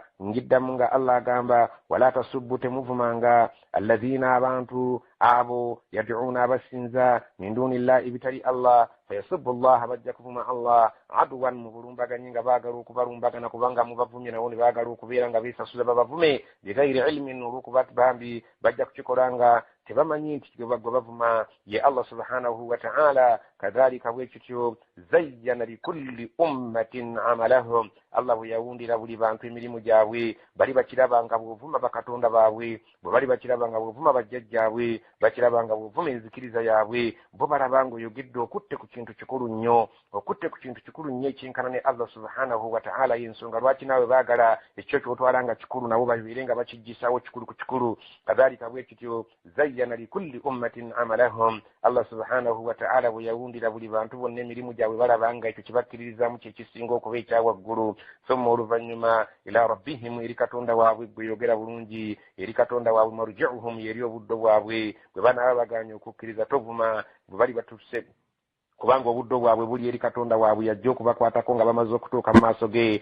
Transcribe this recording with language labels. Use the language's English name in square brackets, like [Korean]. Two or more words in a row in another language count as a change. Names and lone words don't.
[Ganda] Ngiddamu nga Allah agamba [Arabic] ولا تسبوا, [Ganda] temuvumanga alladhina, abantu abo yad'una abasinza [Arabic] من دون الله [Ganda] bitali Allah, [Arabic] فيسبوا الله, [Ganda] bajja kuvuma Allah aduwan mu bulumbaganyi nga baagala okubalumbagana kubanga mubavumye nawo ne baagala okubeera nga beesasula babavume [Arabic] بغير علم, [Ganda] olw'okuba bambi bajja kukikolanga tebamanyi nti gwe bavuma ye [Arabic] الله سبحانه وتعالى. [Ganda] Kadhalika bwekityo [Arabic] زينا لكل أمة عملهم, [Ganda] Allah bwe yawundira buli bantu emirimu gyabwe. Bali bakirabanga bw'ovuma bakatonda baabwe, bwe bali bakirabanga bw'ovuma bajjajjaabwe, bakirabanga bw'ovuma enzikiriza yaabwe, bo balabanga oyogedde okutte ku kintu kikulu nnyo, okutte ku kintu kikulu nnyo ekinkana ne [Arabic] الله سبحانه وتعالى. [Ganda] Y'ensonga lwaki naawe baagala ekyo ky'otwala nga kikulu nabo babeere nga bakijjisaawo kikulu ku kikulu. Kadhalika bwekityo [Arabic] زينا لكل أمة عملهم, الله سبحانه وتعالى [Ganda] bwe yawundira buli bantu bonna emirimu gyabwe balabanga ekyo kibakkiririzaamu kyekisinga okuba ekyawaggulu. Thumma oluvannyuma [Arabic] إلى ربهم, [Ganda] eri katonda waabwe, gwe yogera bulungi, eri katonda waabwe marji'uhum, yeri obuddo bwabwe. Bwe banaaba baganye okukkiriza tovuma bwe bali batuse, kubanga obuddo bwabwe buli eri katonda waabwe yajja okubakwatako nga bamaze okutuuka mu maaso ge.